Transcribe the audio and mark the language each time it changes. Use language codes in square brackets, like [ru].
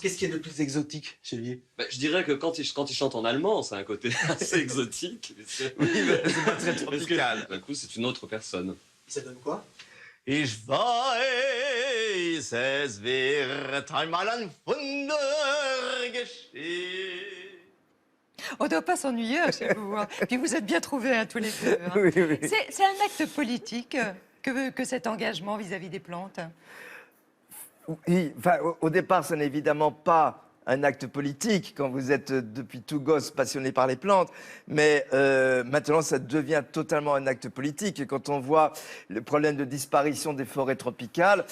[fr] Qu'est-ce qui est le plus exotique chez lui? Je dirais que quand il chante en allemand, c'est un côté assez exotique. Oui, mais c'est pas très tropical. D'un coup, c'est une autre personne. Ça donne quoi? [de] Ich weiß, es wird einmal ein Wunder geschehen. [fr] On ne doit pas s'ennuyer chez vous. Hein. Puis vous êtes bien trouvés hein, tous les deux. Hein. Oui, oui. C'est un acte politique que cet engagement vis-à-vis des plantes. Oui, enfin, au départ, ce n'est évidemment pas un acte politique quand vous êtes depuis tout gosse passionné par les plantes, mais maintenant ça devient totalement un acte politique. Et quand on voit le problème de disparition des forêts tropicales...